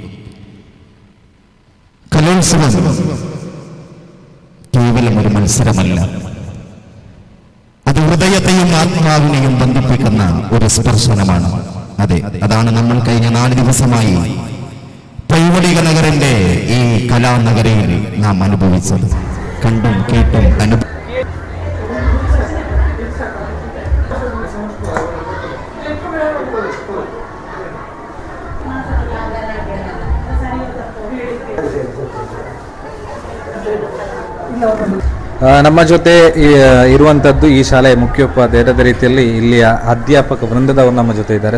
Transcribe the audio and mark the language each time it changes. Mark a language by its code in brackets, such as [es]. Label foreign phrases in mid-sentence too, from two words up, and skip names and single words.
[ml] കലോത്സവം കേവലം ഒരു മത്സരമല്ല, അത് ഹൃദയത്തെയും ആത്മാവിനെയും ബന്ധിപ്പിക്കുന്ന ഒരു സ്പർശനമാണ്. അതെ, അതാണ് നമ്മൾ കഴിഞ്ഞ 4 ദിവസമായി പൈവളിക നഗറിന്റെ ഈ കലാനഗരയിൽ നാം അനുഭവിച്ചത്. കണ്ടും കേട്ടും [kn] ನಮ್ಮ ಜೊತೆ ಇರುವಂತದ್ದು ಈ ಶಾಲೆಯ ಮುಖ್ಯೋಪಾಧ್ಯಾಯರ ರೀತಿಯಲ್ಲಿ ಇಲ್ಲಿಯ ಅಧ್ಯಾಪಕ ವೃಂದದವರು ನಮ್ಮ ಜೊತೆ ಇದ್ದಾರೆ.